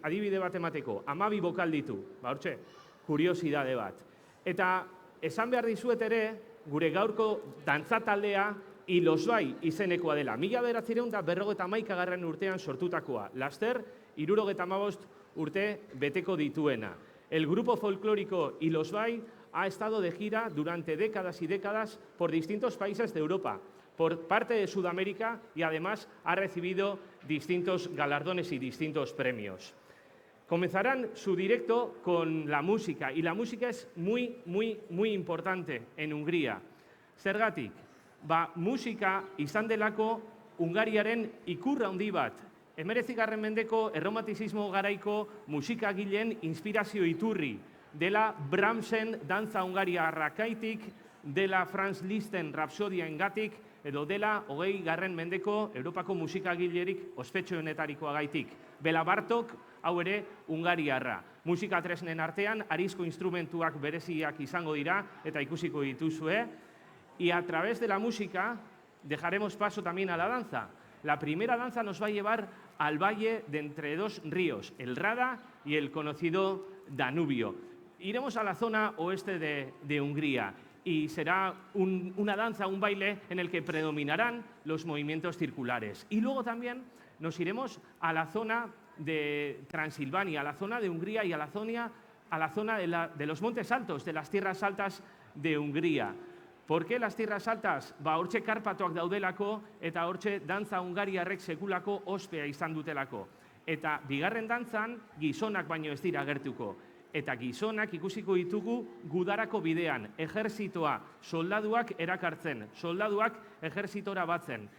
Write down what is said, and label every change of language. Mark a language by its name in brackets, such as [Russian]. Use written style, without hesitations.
[Basque] Adibide bat emateko, 12 bokal ditu. Hortxe, kuriosidade bat. Eta esan behar dizuet ere, gure gaurko dantzataldea Ilosbai izenekoa dela. 1951. urtean sortutakoa. Laster, 75 urte beteko dituena. [Spanish] El grupo folclórico Ilosbai ha estado de gira durante décadas y décadas por distintos países de Europa, por parte de Sudamérica y además ha recibido distintos galardones y distintos premios. Comenzarán su directo con la música y la música es muy importante en Hungría. [Basque] Zergatik, musika izan delako Hungariaren ikur handi bat. 19. mendeko erromantismo garaiko musikagileen inspirazio iturri, dela Brahmsen dantza hungariarrakaitik, dela Franz Liszten rapsodiaengatik, edo dela 20. mendeko Europako musikagilerik ospetsuenetarikoagaitik. Bela Bartok, hau ere, Hungariarra. Musika tresnen artean, arizko instrumentuak bereziak izango dira, eta ikusiko dituzue. [Spanish] Y a través de la música dejaremos paso también a la danza. La primera danza nos va a llevar al valle de entre dos ríos, el Rada y el conocido Danubio. Iremos a la zona oeste de Hungría y será una danza, un baile en el que predominarán los movimientos circulares. Y luego también nos iremos a la zona de Transilvania, a la zona de Hungría y a la zona de los Montes Altos, de las tierras altas de Hungría. ¿Por qué las tierras altas? [Basque] Hortxe Karpatoak daudelako eta hortxe dantza hungariarrek sekulako ospea izan dutelako. Eta bigarren dantzan gizonak baino ez dira agertuko. Eta gizonak ikusiko ditugu gudarako bidean, ejerzitoa, soldaduak erakartzen, soldaduak ejerzitora batzen.